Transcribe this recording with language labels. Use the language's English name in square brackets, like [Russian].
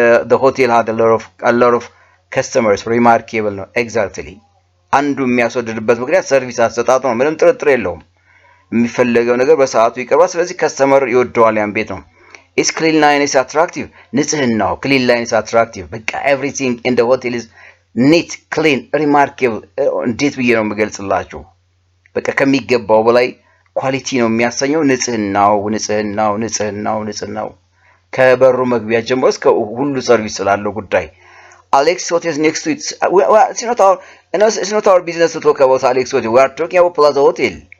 [English] the hotel had a lot of customers, remarkable [Amharic] ነው። exactly አንዱ የሚያስወድድበት ምክንያት ሰርቪስ አሰጣጡ ነው። ምንም ጥርጥር የለውም። የሚፈልገው ነገር በሰዓቱ ይቀርባል። ስለዚህ ከስተመር ይወደዋል ያን ቤት ነው። [English] is cleanliness attractive? [Amharic] ንጽህናው cleanliness attractive በቃ [English] everything in the hotel is neat, clean, remarkable። [Amharic] እንዴት ብዬ ነው የምገልጽላችሁ? በቃ ከሚገባው በላይ ኳሊቲ ነው የሚያሰኘው ንጽህናው ከበሩ መግቢያ ጀምሮ እስከ ሁሉ ሰርቪስ ስላለው ጉዳይ። [English] Alex Hotel is next to it. It's not our business to talk about Alex Hotel. We are talking about Plaza Hotel.